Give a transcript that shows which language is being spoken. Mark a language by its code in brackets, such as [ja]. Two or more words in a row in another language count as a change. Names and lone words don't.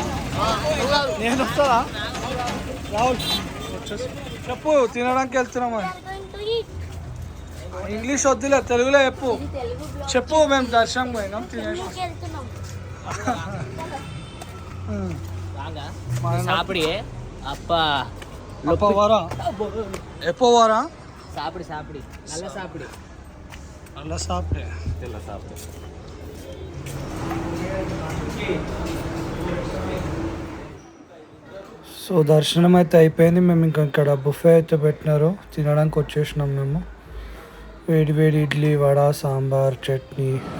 [te] నేను వస్తారా? రాహుల్ చెప్పు తినడానికి వెళ్తున్నామని. ఇంగ్లీష్ వద్దులే, తెలుగులో చెప్పు మేము దర్శనం పోయినాం తినేసి. [ta] சாப்பிடு அப்பா எப்போ வரா சாப்பிடு சாப்பிடு நல்லா சாப்பிடு நல்லா சாப்பிடு. [te] సో దర్శనం అయితే అయిపోయింది. మేము ఇంకా ఇక్కడ బుఫే అయితే పెట్టినారు, తినడానికి వచ్చేసినాం మేము. వేడి వేడి ఇడ్లీ, వడ, సాంబార్, చట్నీ.